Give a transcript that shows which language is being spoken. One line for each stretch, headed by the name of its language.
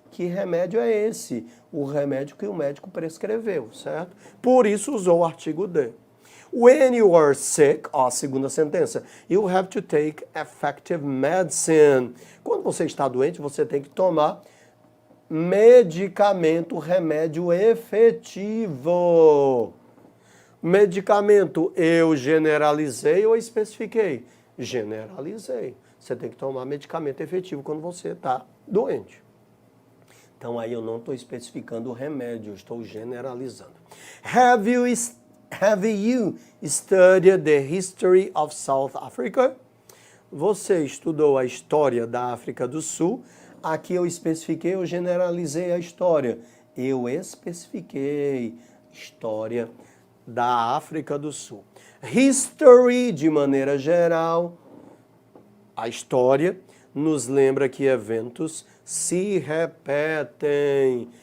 Portuguese: Que remédio é esse? O remédio que o médico prescreveu, certo? Por isso usou o artigo de.
English: When you are sick,
Portuguese: ó, a segunda sentença,
English: you have to take effective medicine.
Portuguese: Quando você está doente, você tem que tomar medicamento, remédio efetivo. Medicamento, eu generalizei ou especifiquei? Generalizei. Você tem que tomar medicamento efetivo quando você está doente. Então aí eu não estou especificando o remédio, eu estou generalizando.
English: Have you studied the history of South Africa?
Portuguese: Você estudou a história da África do Sul? Aqui eu especifiquei, eu generalizei a história. Eu especifiquei história da África do Sul. History, de maneira geral, a história nos lembra que eventos se repetem.